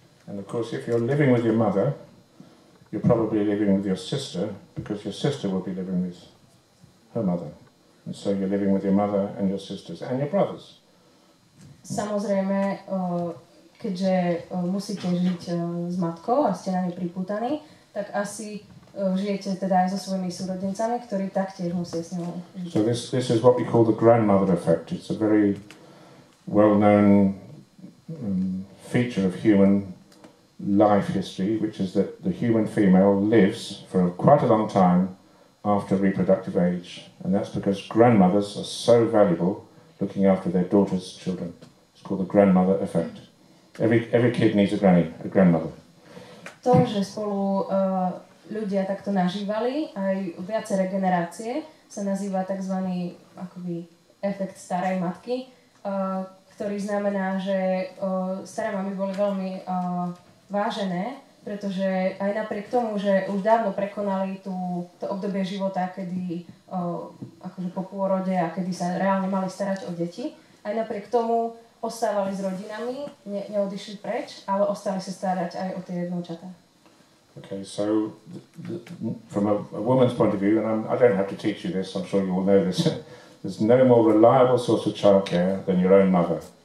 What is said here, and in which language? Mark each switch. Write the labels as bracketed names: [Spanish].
[English] And of course, if you're living with your mother, you're probably living with your sister, because your sister will be living with her mother. And so you're living with your mother and your sisters and your brothers. [Slovak] Samozrejme, keďže musíte žiť s matkou a ste na nej pripútaní, tak asi žijete teda aj so svojimi súrodencami, ktorí taktiež musia s ňou žiť. [English] So this is what we call the grandmother effect. It's a very well-known feature of human life history, which is that the human female lives for quite a long time after reproductive age, and that's because grandmothers are so valuable looking after their daughters' children. It's called the grandmother effect. Every kid needs a grandmother. [Slovak] To, že spolu ľudia takto nažívali, aj viaceré generácie, sa nazýva tzv. Akoby efekt starej matky, ktorý znamená, že staré mamy boli veľmi vážené, pretože aj napriek tomu, že už dávno prekonali to obdobie života, kedy akože po pôrode a kedy sa reálne mali starať o deti, aj napriek tomu ostávali s rodinami, neodišli preč, ale ostali sa starať aj o tie vnúčatá. [English] Okay, so from a woman's point of view, and I don't have to teach you this, I'm sure you all know this, there's no more reliable source of childcare than your own mother.